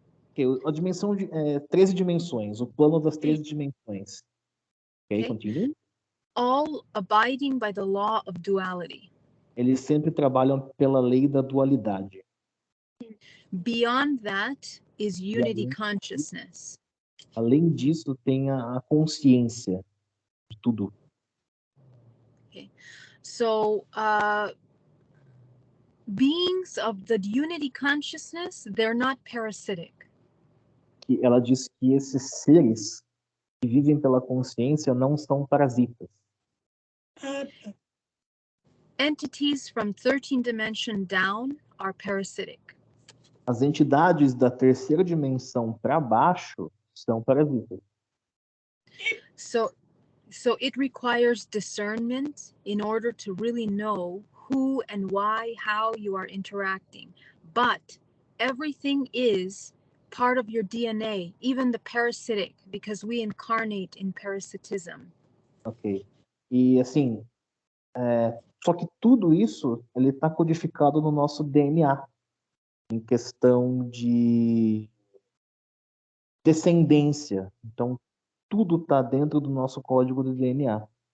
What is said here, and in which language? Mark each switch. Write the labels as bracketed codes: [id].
[pt] Okay, a dimensão de 13 dimensões, o plano das 13 dimensões. [en] Okay, continue. All abiding by the law of duality. [pt] Eles sempre trabalham pela lei da dualidade. [en] Beyond that is unity consciousness. [pt] Além disso, tem a consciência de tudo. [en] Okay. So, beings of the unity consciousness, they're not parasitic. [pt] Que ela diz que esses seres que vivem pela consciência não são parasitas. [en] Entities from 13 dimension down are parasitic. [pt] As entidades da terceira dimensão para baixo são parasitas. [en] So it requires discernment in order to really know who and why, how you are interacting. But everything is part of your DNA, even the parasitic, because we incarnate in parasitism. Ok. [pt] E assim, só que tudo isso ele está codificado no nosso DNA, em questão de descendência. Então, tudo está dentro do nosso código do DNA.